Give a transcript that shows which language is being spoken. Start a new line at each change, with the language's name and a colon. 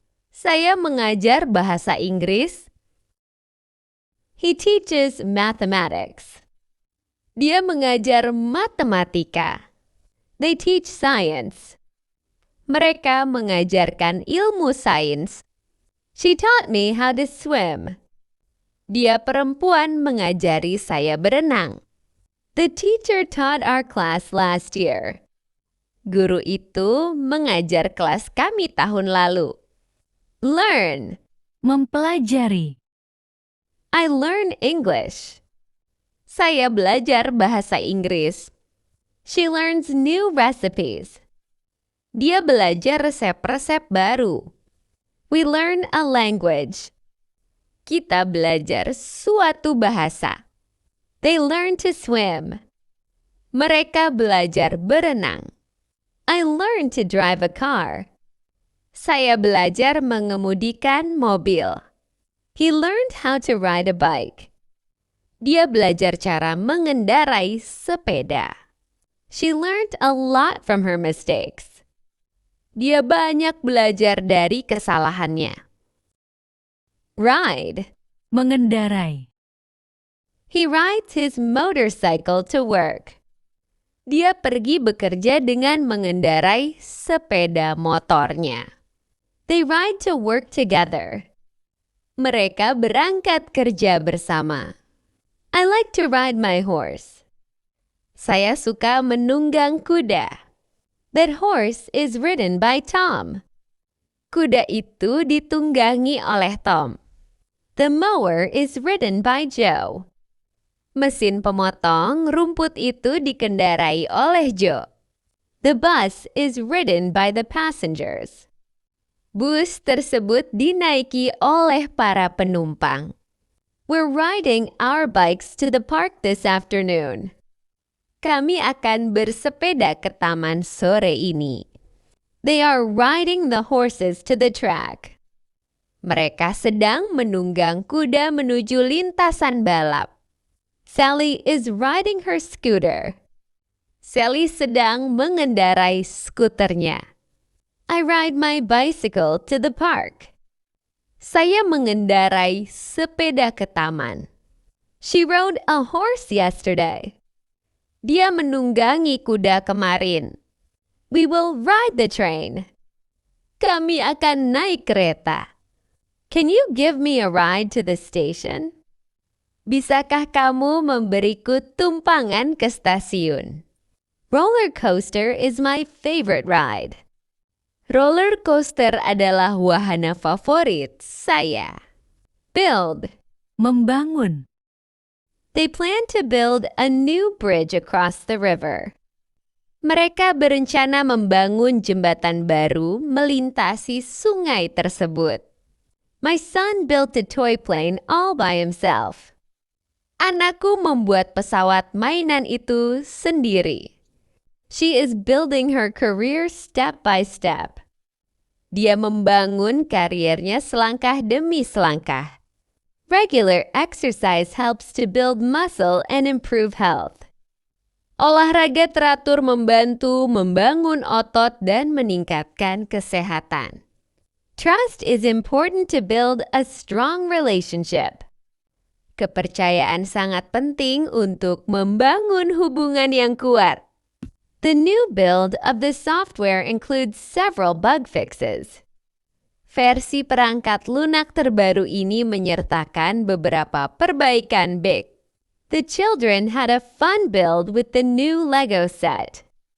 Indonesian: Saya mengajar bahasa Inggris.
English: He teaches mathematics.
Indonesian: Dia mengajar matematika.
English: They teach science.
Indonesian: Mereka mengajarkan ilmu sains.
English: She taught me how to swim.
Indonesian: Dia perempuan mengajari saya berenang.
English: The teacher taught our class last year.
Indonesian: Guru itu mengajar kelas kami tahun lalu.
English: Learn.
Indonesian: Mempelajari.
English: I learn English.
Indonesian: Saya belajar bahasa Inggris.
English: She learns new recipes.
Indonesian: Dia belajar resep-resep baru.
English: We learn a language.
Indonesian: Kita belajar suatu bahasa.
English: They learn to swim.
Indonesian: Mereka belajar berenang.
English: I learned to drive a car.
Indonesian: Saya belajar mengemudikan mobil.
English: He learned how to ride a bike.
Indonesian: Dia belajar cara mengendarai sepeda.
English: She learned a lot from her mistakes.
Indonesian: Dia banyak belajar dari kesalahannya.
English: Ride.
Indonesian: Mengendarai.
English: He rides his motorcycle to work.
Indonesian: Dia pergi bekerja dengan mengendarai sepeda motornya.
English: They ride to work together.
Indonesian: Mereka berangkat kerja bersama.
English: I like to ride my horse.
Indonesian: Saya suka menunggang kuda.
English: That horse is ridden by Tom.
Indonesian: Kuda itu ditunggangi oleh Tom.
English: The mower is ridden by Joe.
Indonesian: Mesin pemotong rumput itu dikendarai oleh Joe.
English: The bus is ridden by the passengers.
Indonesian: Bus tersebut dinaiki oleh para penumpang.
English: We're riding our bikes to the park this afternoon.
Indonesian: Kami akan bersepeda ke taman sore ini.
English: They are riding the horses to the track.
Indonesian: Mereka sedang menunggang kuda menuju lintasan balap.
English: Sally is riding her scooter.
Indonesian: Sally sedang mengendarai skuternya.
English: I ride my bicycle to the park.
Indonesian: Saya mengendarai sepeda ke taman.
English: She rode a horse yesterday.
Indonesian: Dia menunggangi kuda kemarin.
English: We will ride the train.
Indonesian: Kami akan naik kereta.
English: Can you give me a ride to the station?
Indonesian: Bisakah kamu memberiku tumpangan ke stasiun?
English: Roller coaster is my favorite ride.
Indonesian: Roller coaster adalah wahana favorit saya.
English: Build.
Indonesian: Membangun.
English: They plan to build a new bridge across the river.
Indonesian: Mereka berencana membangun jembatan baru melintasi sungai tersebut.
English: My son built a toy plane all by himself.
Indonesian: Anakku membuat pesawat mainan itu sendiri.
English: She is building her career step by step.
Indonesian: Dia membangun kariernya selangkah demi selangkah.
English: Regular exercise helps to build muscle and improve health.
Indonesian: Olahraga teratur membantu membangun otot dan meningkatkan kesehatan.
English: Trust is important to build a strong relationship.
Indonesian: Kepercayaan sangat penting untuk membangun hubungan yang kuat.
English: The new build of the software includes several bug fixes.
Indonesian: Versi perangkat lunak terbaru ini menyertakan beberapa perbaikan bug.
English: The children had a fun build with the new Lego set.